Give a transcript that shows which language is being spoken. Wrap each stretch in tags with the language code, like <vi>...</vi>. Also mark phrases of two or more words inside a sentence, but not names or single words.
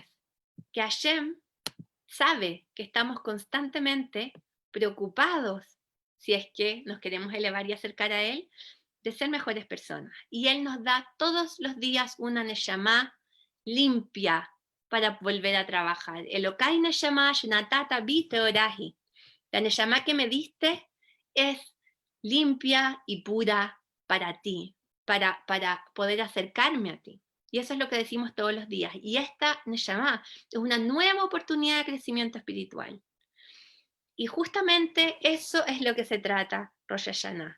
<es>Que Hashem sabe que estamos constantemente preocupados, si es que nos queremos elevar y acercar a Él, de ser mejores personas. Y Él nos da todos los días una neshama limpia para volver a trabajar.</es> <he>אלקי נשמה שנתת בי טהורה היא.</he> <es>La neshama que me diste es limpia y pura para ti, para poder acercarme a ti. Y eso es lo que decimos todos los días. Y esta neshama es una nueva oportunidad de crecimiento espiritual. Y justamente eso es lo que se trata Rosh Hashanah.</es>